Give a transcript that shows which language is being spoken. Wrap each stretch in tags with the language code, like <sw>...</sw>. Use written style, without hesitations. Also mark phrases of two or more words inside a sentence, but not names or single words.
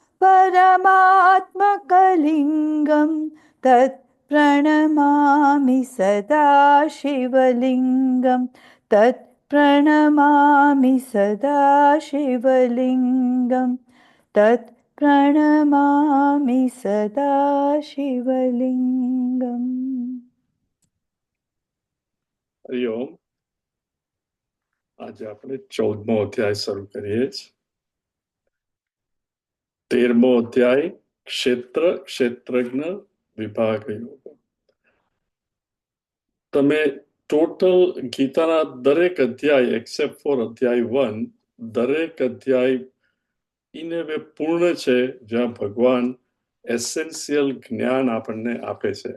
<sa>परमात्मकलिङ्गं तत् प्रणमामि सदाशिवलिङ्गं तत् प्रणमामि सदाशिवलिङ्गं तत् प्रणमामि सदाशिवलिङ्गम्.</sa> <gu>હરિઓમ. આજે આપણે 14મો અધ્યાય શરૂ કરીએ છીએ. 13મો અધ્યાય ક્ષેત્ર ક્ષેત્રજ્ઞ વિભાગ યોગ. તમે ટોટલ ગીતાના દરેક અધ્યાય</gu> <en>except for</en> <gu>અધ્યાય 1 દરેક અધ્યાય</gu> <en>in way</en> <gu>પૂર્ણ છે જ્યાં ભગવાન એસેન્શિયલ જ્ઞાન આપણને આપે છે.</gu>